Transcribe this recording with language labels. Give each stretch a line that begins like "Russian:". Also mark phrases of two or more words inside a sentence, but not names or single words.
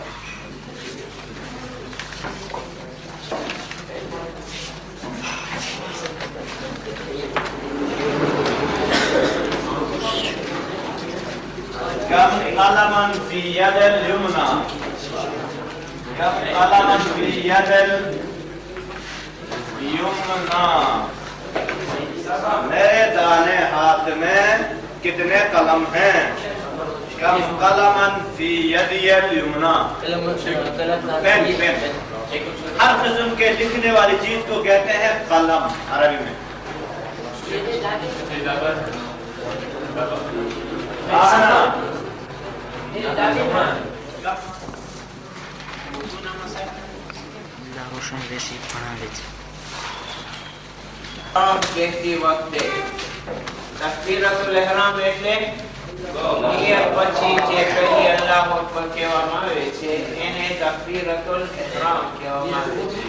Arabic: كم قلما في يد اليمنى كم قلما في يد اليمنى
Urdu: میرے دائیں ہاتھ میں کتنے قلم ہیں?
Arabic: كم قلما في يدي اليمنى.
English: pen pen
Urdu: ہر قسم کے لکھنے والی چیز کو کہتے ہیں قلم عربی میں.
Gujarati: રોશન રેશી ભણાવે છે. કહેતી વખતે
Arabic: تكبيرة الإحرام
Gujarati: એટલે નિયત પછી જે પહેલી
Arabic: الله أكبر
Gujarati: કહેવામાં આવે છે એને
Arabic: تكبيرة الإحرام
Gujarati: કહેવામાં આવે છે.